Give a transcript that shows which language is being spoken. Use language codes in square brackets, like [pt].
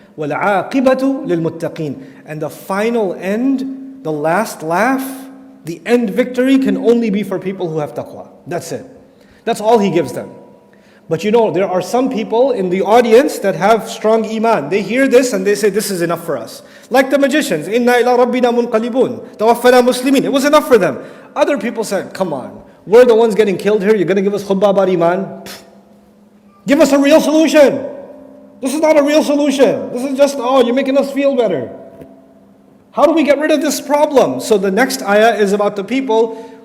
[ar] وَالْعَاقِبَةُ لِلْمُتَّقِينَ. [en] And the final end, the last laugh, the end victory can only be for people who have taqwa. That's it. That's all He gives them. But you know, there are some people in the audience that have strong iman. They hear this and they say, this is enough for us. Like the magicians, [ar] إِنَّا إِلَىٰ رَبِّنَا مُنْقَلِبُونَ تَوَفَّنَا مُسْلِمِينَ. [en] It was enough for them. Other people said, come on, we're the ones getting killed here. You're going to give us khutbah about iman? Pfft. Give us a real solution. This is not a real solution. This is just, you're making us feel better. How do we get rid of this problem? So the next ayah is about the people